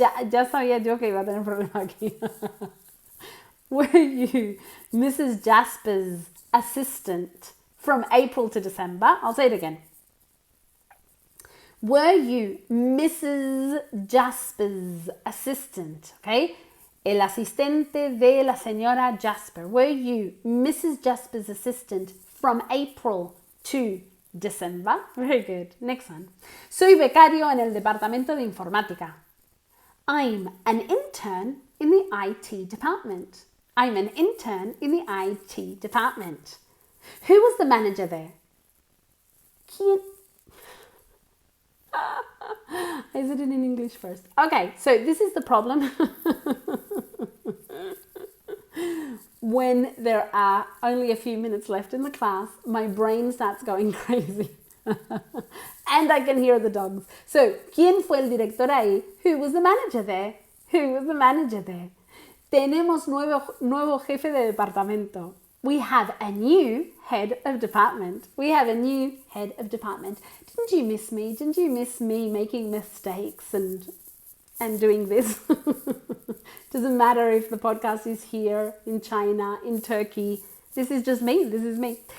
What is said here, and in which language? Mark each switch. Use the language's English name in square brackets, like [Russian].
[Spanish] Ya sabía yo que iba a tener un problema aquí. [English] Were you Mrs. Jasper's assistant from April to December? I'll say it again. Were you Mrs. Jasper's assistant? Okay? [Spanish] El asistente de la señora Jasper. [English] Were you Mrs. Jasper's assistant from April to December? Very good. Next one. [Spanish] Soy becario en el departamento de informática. [English] I'm an intern in the IT department. I'm an intern in the IT department. Who was the manager there? [Spanish] ¿Quién? [English] I said it in English first. Okay, so this is the problem. When there are only a few minutes left in the class, my brain starts going crazy. And I can hear the dogs. [Spanish] So, ¿quién fue el director ahí? [English] Who was the manager there? Who was the manager there? [Spanish] Tenemos nuevo jefe de departamento. [English] We have a new head of department. We have a new head of department. Didn't you miss me? Didn't you miss me making mistakes and doing this? Doesn't matter if the podcast is here, in China, in Turkey. This is just me. This is me.